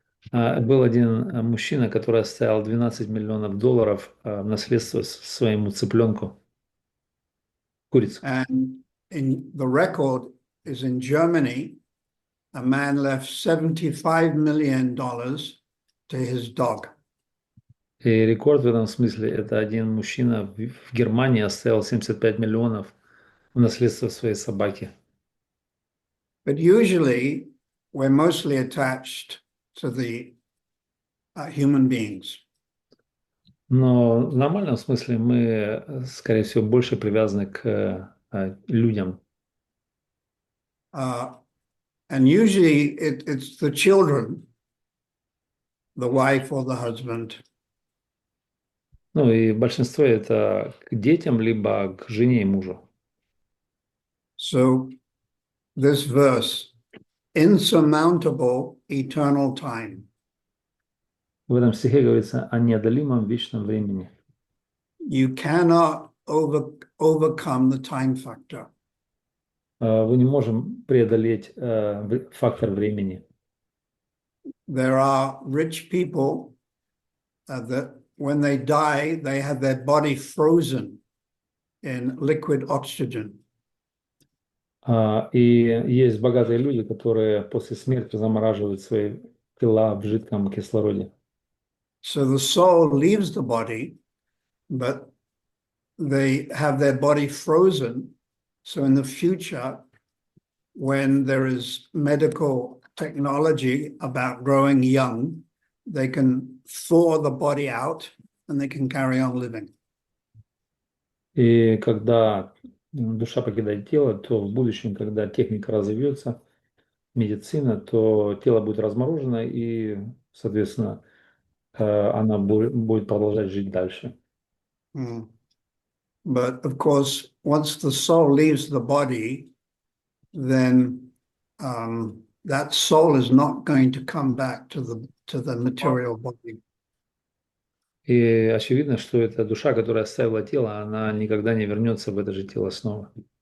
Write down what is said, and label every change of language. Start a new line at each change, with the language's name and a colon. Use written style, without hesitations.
Russian: Был один мужчина, который оставил $12 миллионов в наследство своему цыпленку, курицу.
English: And in the record is in Germany, a man left $75 million to his dog.
Russian: И рекорд в этом смысле – это один мужчина в Германии оставил 75 миллионов в наследство своей собаке.
English: But usually we're mostly attached to the human beings.
Russian: Но в нормальном смысле мы, скорее всего, больше привязаны к людям.
English: And usually it's the children, the wife or the husband.
Russian: Ну и большинство это к детям, либо к жене и мужу.
English: So this verse, insurmountable eternal time.
Russian: В этом стихе говорится о неодолимом вечном времени.
English: You cannot overcome the time factor.
Russian: Мы не можем преодолеть фактор времени.
English: There are rich people that when they die, they have their body frozen in liquid oxygen.
Russian: И есть богатые люди, которые после смерти замораживают свои тела в жидком кислороде.
English: So the soul leaves the body, but they have their body frozen. So in the future, when there is medical technology about growing young, they can thaw the body out and they can carry on living.
Russian: И когда душа покидает тело, то в будущем, когда техника разовьется, медицина, то тело будет разморожено, и, соответственно, она будет продолжать жить дальше.
English: But of course, once the soul leaves the body, then that soul is not going to come back to the material body.
Russian: И очевидно, что эта душа, которая оставила тело, она никогда не вернется в это же тело снова.